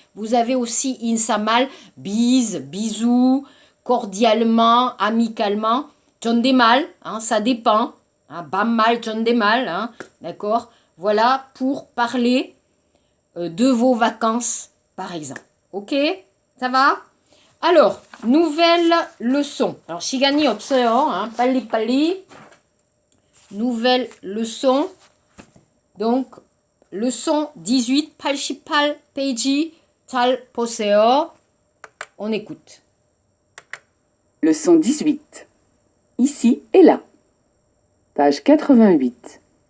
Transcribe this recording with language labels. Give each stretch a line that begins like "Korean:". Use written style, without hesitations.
French: Vous avez aussi insamal, bise, bisous, cordialement, amicalement. 존댓말, hein, ça dépend. Hein, 반말, 존댓말, hein, d'accord. Voilà pour parler de vos vacances, par exemple. Ok, ça va? Alors, nouvelle leçon.
Korean: Alors, 시간이 없어요, hein, 빨리.
French: Nouvelle leçon. Donc, leçon 18, 88 페이지.
Korean: 잘 보세요.
French: On écoute. Leçon 18. Ici et là. Page 88.